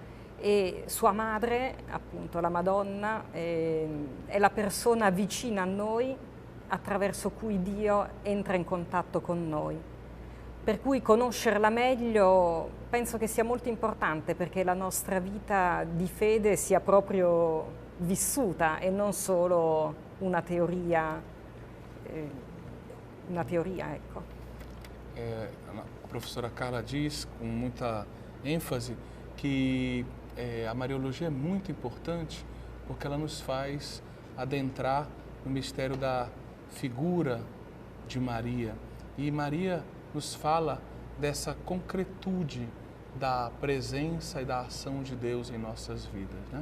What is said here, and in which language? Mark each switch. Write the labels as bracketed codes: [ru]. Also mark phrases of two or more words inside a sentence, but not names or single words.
[it] E sua madre, appunto la Madonna, è la persona vicina a noi attraverso cui Dio entra in contatto con noi. Per cui conoscerla meglio penso che sia molto importante perché la nostra vita di fede sia proprio vissuta e non solo una teoria, ecco. [pt] A professora Carla diz com muita ênfase que a Mariologia é muito importante porque ela nos faz adentrar no mistério da figura de Maria. E Maria nos fala dessa concretude da presença e da ação de Deus em nossas vidas, né?